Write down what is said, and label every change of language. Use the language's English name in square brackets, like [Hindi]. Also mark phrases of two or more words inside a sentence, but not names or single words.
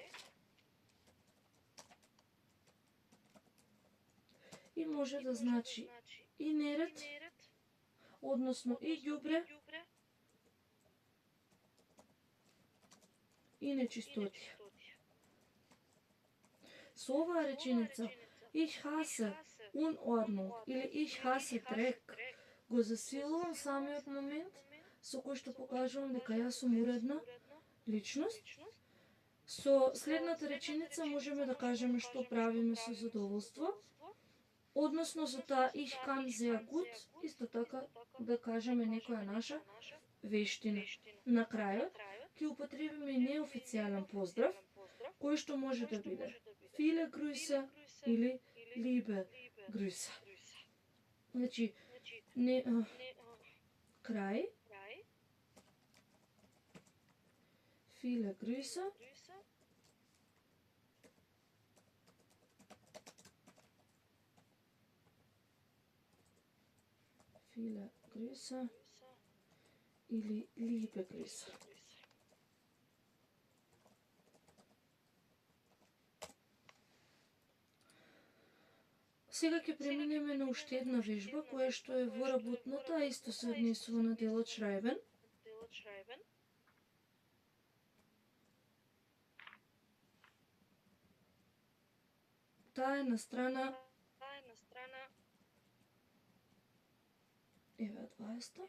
[Macedonian] И може да значи и неред, односно и ѓубре, и нечистотија. Со оваа реченица [German] ich hasse Unordnung [Macedonian] или [German] ich hasse Dreck [Macedonian] го засилувам самиот момент со кој што покажувам дека јас сум уредна личност. Со следната реченица можеме да кажеме што правиме со задоволство. Односно за таа [German] ich kann sehr gut, [Macedonian] исто така да кажеме некоја наша вештина. На крајот ќе употребиме неофицијален поздрав, кој што може да биде [German] viele Grüße [Macedonian] или [German] liebe Grüße. [Macedonian] Значи, крај, [German] viele Grüße, viele Grüße или liebe Grüße. [Macedonian] Сега ќе преминеме на уште една вежба, која што е во работната, а исто се однесува на делот Шрајбен. Таа е на страна еве 20.